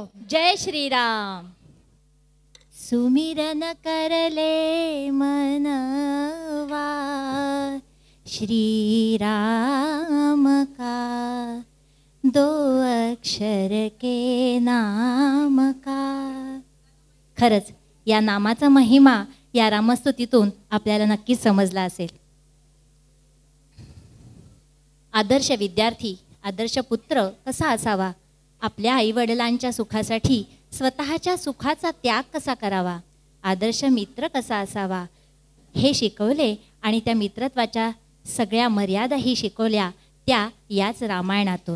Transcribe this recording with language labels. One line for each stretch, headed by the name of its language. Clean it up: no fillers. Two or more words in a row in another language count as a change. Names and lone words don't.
Hindi: जय श्री राम। सुमिरन करले मनवा श्री राम का, दो अक्षर के नाम का।
Marathi: खरंच या नामाचा महिमा या रामस्तुतीतून आपल्याला नक्कीच समजला असेल। आदर्श विद्यार्थी, आदर्श पुत्र कसा असावा, आपल्या आईवडिलांच्या सुखासाठी स्वतःच्या सुखाचा त्याग कसा करावा, आदर्श मित्र कसा असावा हे शिकवले आणि त्या मित्रत्वाच्या सगळ्या मर्यादाही शिकवल्या त्या याच रामायणातून।